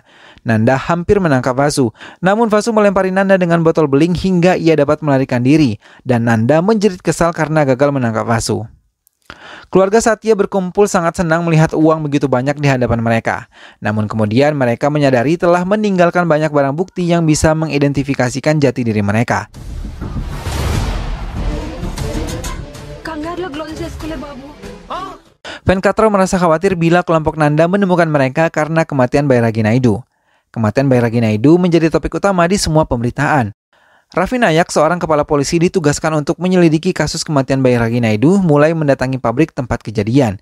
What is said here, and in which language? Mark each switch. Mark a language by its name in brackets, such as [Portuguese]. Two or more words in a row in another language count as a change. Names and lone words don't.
[Indonesian] Nanda hampir menangkap Vasu, namun Vasu melempari Nanda dengan botol beling hingga ia dapat melarikan diri, dan Nanda menjerit kesal karena gagal menangkap Vasu. Keluarga Satya berkumpul sangat senang melihat uang begitu banyak di hadapan mereka. Namun kemudian mereka menyadari telah meninggalkan banyak barang bukti yang bisa mengidentifikasikan jati diri mereka. [Telugu] కంగారులో గ్లోవ్స్ వేసుకోలే బాబు [Indonesian] Venkataraw merasa khawatir bila kelompok Nanda menemukan mereka karena kematian Bairagi Naidu. Kematian Bairagi Naidu menjadi topik utama di semua pemberitaan. Raffi Nayak, seorang kepala polisi, ditugaskan untuk menyelidiki kasus kematian Bairagi Naidu mulai mendatangi pabrik tempat kejadian.